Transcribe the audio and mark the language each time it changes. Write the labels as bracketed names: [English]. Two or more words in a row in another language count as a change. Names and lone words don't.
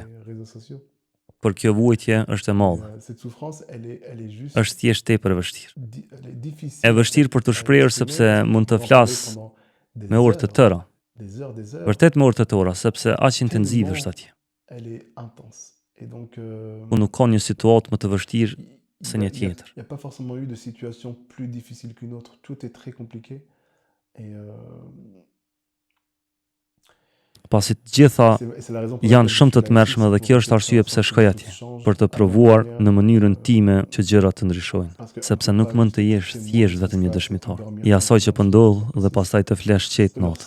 [Albanian] Por kjo vuajtje është e madhe. Është thjesht tepër e vështirë. E vështirë për të shprehur sepse mund të flas me orë të tëra. Vërtet me orë të tëra, sepse aq intenziv është atje. Unë nuk ka një situatë më të vështirë se një tjetër. [French] Il n'y a pas forcément eu de situation plus difficile qu'une autre. Tout est très compliqué. Et [Albanian] pasi të gjitha janë shumë të tmerrshme dhe kjo është arsye pse shkoj atje, për të provuar në mënyrën time që gjërat të ndryshojnë, sepse nuk mund të jesh thjesht vetëm një dëshmitar i asaj që po ndodh dhe pastaj të flesh qetë natë.